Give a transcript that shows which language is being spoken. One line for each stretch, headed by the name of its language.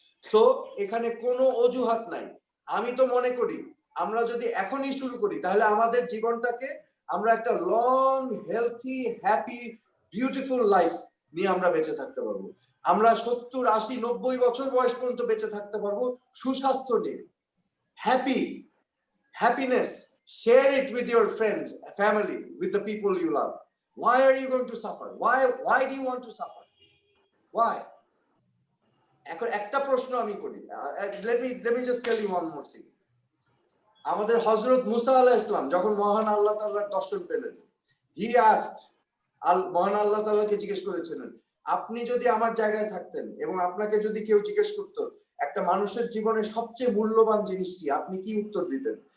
Bangla: So এখানে কোনো অজুহাত নাই। আমি তো মনে করি আমরা যদি এখনই শুরু করি তাহলে আমাদের জীবনটাকে আমরা একটা long healthy happy beautiful life নিয়ে আমরা বেঁচে থাকতে পারবো। আমরা 70, 80, 90 বছর বয়স পর্যন্ত বেঁচে থাকতে পারবো সুস্বাস্থ্য নিয়ে।
English: Happiness, share it with your friends, family, with the people you love. Why are you going to suffer? Why do you want to suffer? Why?
Bangla: এখন একটা প্রশ্ন আমি করি,
English: let me just tell you one more thing.
Bangla: আমাদের হযরত মুসা আলাইহিস সালাম যখন মহান আল্লাহ তাআলার দর্শন পেলেন,
English: he asked,
Bangla: মহান আল্লাহ তাআলাকে জিজ্ঞেস করেছিলেন, আপনি যদি আমার জায়গায় থাকতেন এবং আপনাকে যদি কেউ জিজ্ঞেস করতো একটা মানুষের জীবনে সবচেয়ে মূল্যবান জিনিস কি, আপনি কি উত্তর দিতেন?